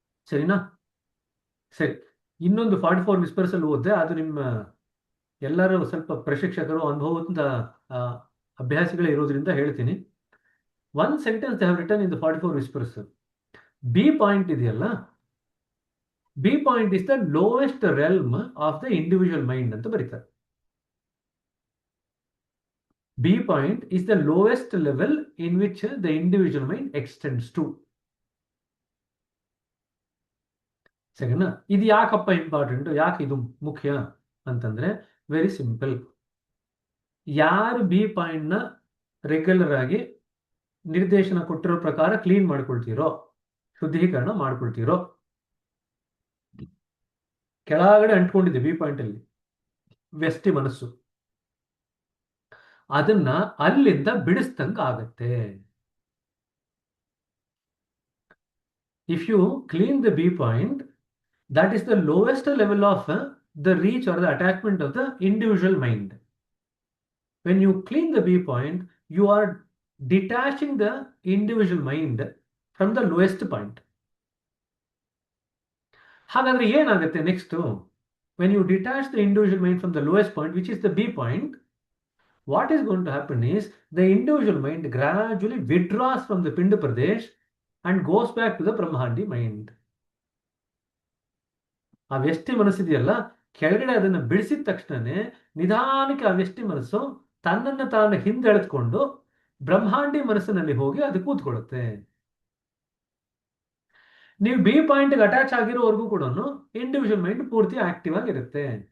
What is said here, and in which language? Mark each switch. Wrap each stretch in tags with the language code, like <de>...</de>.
<kn>ಸರಿನಾ? ಸರಿ, ಇನ್ನೊಂದು 44 ವಿಸ್ಪರ್ಸ್ ಅಲ್ಲಿ ಓದಿದೆ, ಅದು ನಿಮ್ಮ ಎಲ್ಲರೂ ಸ್ವಲ್ಪ ಪ್ರಶಿಕ್ಷಕರು, ಅನುಭವದ ಅಭ್ಯಾಸಿಗಳೇ ಇರೋದ್ರಿಂದ ಹೇಳ್ತೀನಿ.</kn> <en>One sentence they have written in the 44 whispers.</en> <kn>B point ಇದೆಯಲ್ಲ,</kn> <en>B point is the lowest realm of the individual mind</en> <kn>ಅಂತ ಬರೀತಾರೆ.</kn> <en>B point is the lowest level in which the individual mind extends to.</en> <kn>ಸರಿನಾ? ಇದು ಯಾಕಪ್ಪ important, ಯಾಕೆ ಇದು ಮುಖ್ಯ ಅಂತಂದ್ರೆ</kn> <en>Very simple.</en> <kn>ಯಾರು ಬಿ ಪಾಯಿಂಟ್ ನ ರೆಗ್ಯುಲರ್ ಆಗಿ ನಿರ್ದೇಶನ ಕೊಟ್ಟಿರೋ ಪ್ರಕಾರ ಕ್ಲೀನ್ ಮಾಡ್ಕೊಳ್ತೀರೋ, ಶುದ್ಧೀಕರಣ ಮಾಡ್ಕೊಳ್ತೀರೋ, ಕೆಳಗಡೆ ಅಂಟ್ಕೊಂಡಿದೆ ಬಿ ಪಾಯಿಂಟ್ ಅಲ್ಲಿ ವ್ಯಷ್ಟಿ ಮನಸ್ಸು, ಅದನ್ನ ಅಲ್ಲಿಂದ ಬಿಡಿಸ್ದಂಗ ಆಗತ್ತೆ.</kn> <en>If you clean the B point, that is the lowest level of the reach or the attachment of the individual mind. When you clean the B point, you are detaching the individual mind from the lowest point.</en> <kn>ಹಾಗಾದ್ರೆ ಏನಾಗುತ್ತೆ</kn> <en>Next? when you detach the individual mind from the lowest point, which is the B point, what is going to happen is the individual mind gradually withdraws from the Pinda Pradesh and goes back to the Brahmandi mind.</en> <kn>ಆ ವ್ಯಷ್ಟಿ ಮನಸ್ಸಿದೆಯಲ್ಲ, ಕೆಳಗಡೆ ಅದನ್ನು ಬಿಡಿಸಿದ ತಕ್ಷಣನೇ ನಿಧಾನಕ್ಕೆ ಆ ವ್ಯಷ್ಟಿ ಮನಸ್ಸು ತನ್ನನ್ನು ತಾನು ಹಿಂದೆಳೆದುಕೊಂಡು ಬ್ರಹ್ಮಾಂಡಿ ಮನಸ್ಸಿನಲ್ಲಿ ಹೋಗಿ ಅದು ಕೂತ್ಕೊಳ್ಳುತ್ತೆ. ನೀವು ಬಿ ಪಾಯಿಂಟ್ಗೆ ಅಟ್ಯಾಚ್ ಆಗಿರೋವರೆಗೂ ಕೂಡ ಇಂಡಿವಿಜುವಲ್ ಮೈಂಡ್ ಪೂರ್ತಿ ಆಕ್ಟಿವ್ ಆಗಿರುತ್ತೆ.</kn>